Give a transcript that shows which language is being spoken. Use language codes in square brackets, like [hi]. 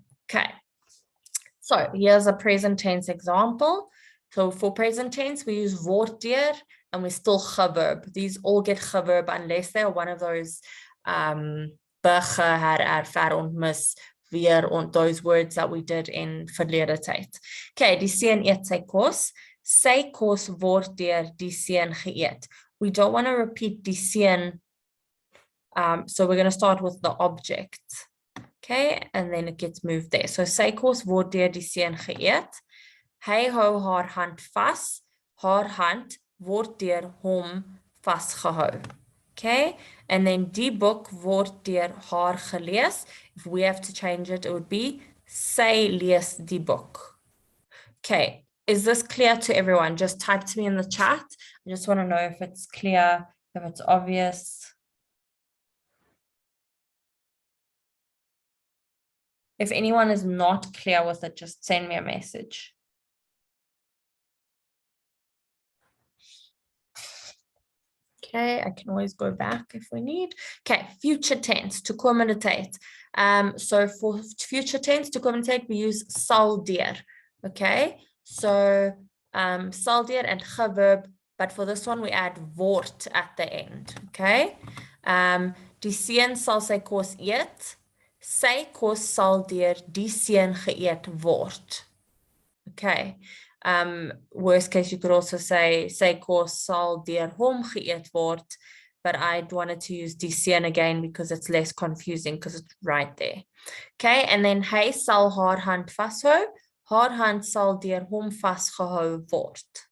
[en] Okay, so here's a present tense example. So for present tense, we use word deur, and we still geverb. These all get geverb unless they're one of those begin, her, ver, ontmis, weer, those words that we did in verlede tyd. [af] Okay, die seun eet sy kos. Sy kos word deur die seun geëet. [en] We don't want to repeat die seun, so we're going to start with the object. Okay, and then it gets moved there. [af] So sy kos word deur die seun geëet. Hy hou haar hand vas. Haar hand word deur hom vasgehou. [en] Okay, and then [af] die boek word deur haar gelees. [en] If we have to change it, it would be [af] sy lees die boek. [en] Okay, is this clear to everyone? Just type to me in the chat. I just want to know if it's clear, if it's obvious. If anyone is not clear with it, just send me a message. Okay, I can always go back if we need. Okay, future tense, toekomende tyd. So for future tense, toekomende tyd, we use sal deur. Okay, so sal deur and geverb, but for this one we add word at the end. [af] Okay, die seun sal sy kos eet. Sy kos sal deur die seun geëet word. Okay. [en] Worst case, you could also say [af] sy kos sal deur hom geëet word, [en] but I wanted to use die seun again because it's less confusing because it's right there. [af] Okay, and then hy sal haar hand vashou. Haar hand sal deur hom vasgehou word.